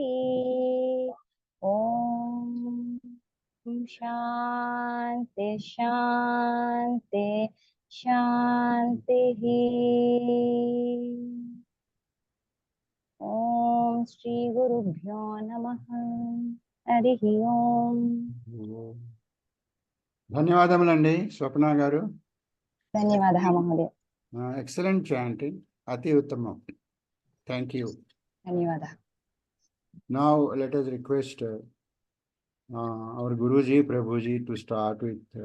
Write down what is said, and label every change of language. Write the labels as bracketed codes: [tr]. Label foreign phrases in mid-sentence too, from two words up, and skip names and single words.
[sa] ॐ शान्ति शान्ति शान्तिः। ॐ श्री गुरुभ्यो नमः। हरिः ओम्। [te] ధన్యవాదములండి స్వప్న గారు. [sa] ధన్యవాదः महोदय। [en] excellent chanting, [te] అతి ఉత్తమం. [en] thank you. [sa] ధన్యవాదः। [en] Now let us request our Guruji, Prabhuji to start with